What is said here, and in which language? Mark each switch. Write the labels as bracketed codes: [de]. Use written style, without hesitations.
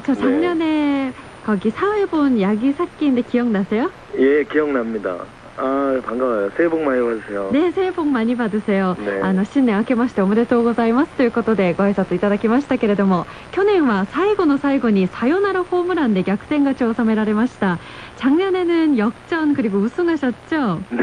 [ko] 저 작년에 거기 사회본 야기 삭기인데 기억나세요? 예, 기억납니다. 아, 반가워요. 새해 복 많이 받으세요. 네、 새해 복 많이 받으세요。 [ja] ね、新年明けましておめでとうございますということでご挨拶いただきましたけれども、去年は最後の最後にサヨナラホームランで逆転勝ちを収められました。 [ko] 작년에는 역전 그리고 우승하셨죠?